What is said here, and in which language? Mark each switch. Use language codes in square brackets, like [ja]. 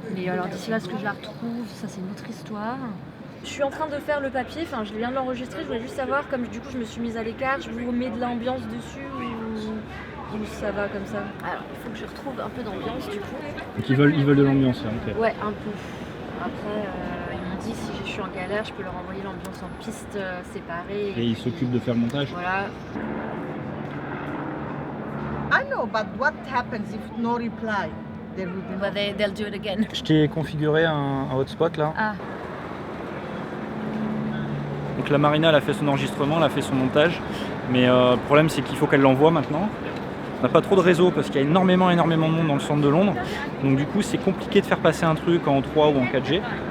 [fr] Mais alors d'ici là, ce que je la retrouve, ça c'est une autre histoire. Je suis en train de faire le papier, enfin je viens de l'enregistrer, je voulais juste savoir, comme du coup je me suis mise à l'écart, je vous remets de l'ambiance dessus ou ça va comme ça. Alors il faut que je retrouve un peu d'ambiance du coup. Donc ils veulent de l'ambiance, ok. Ouais, un peu. Après, ils m'ont dit si je suis en galère, je peux leur envoyer l'ambiance en piste séparée. Et ils s'occupent de faire le montage? Voilà. [en] I know, but what happens if no reply? There will be no... But they'll do it again. [fr] Je t'ai configuré un hotspot là. Ah. Donc la Marina elle a fait son enregistrement, elle a fait son montage, mais le problème c'est qu'il faut qu'elle l'envoie maintenant. On n'a pas trop de réseau parce qu'il y a énormément de monde dans le centre de Londres, donc du coup c'est compliqué de faire passer un truc en 3 ou en 4G.